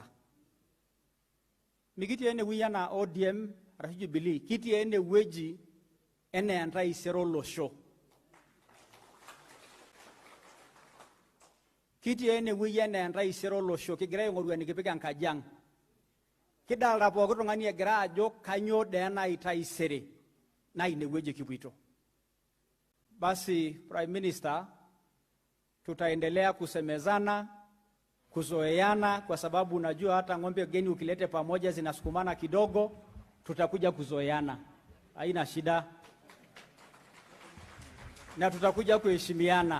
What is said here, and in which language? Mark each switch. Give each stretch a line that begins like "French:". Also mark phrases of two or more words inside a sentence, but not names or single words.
Masai: Mikitii enewueji enaa ODM arashu Jubilee, kitii enewueji enaa entaisere olosho. Kitii enewueji enaa entaisere olosho, kigira aing'oru enikipik enkaji ang'. Kidalta pooki tung'ani egira ajo kanyoo dee enaa taisere, naa inewueji kipuito.
Swahili: Basi
English: Prime Minister,
Swahili: tutaendelea kusemezana, kuzoeana, kwa sababu unajua hata ng'ombe geni ukilete pamoja zinasukumana kidogo, tutakuja kuzoeana. Haina shida. Na tutakuja kuheshimiana.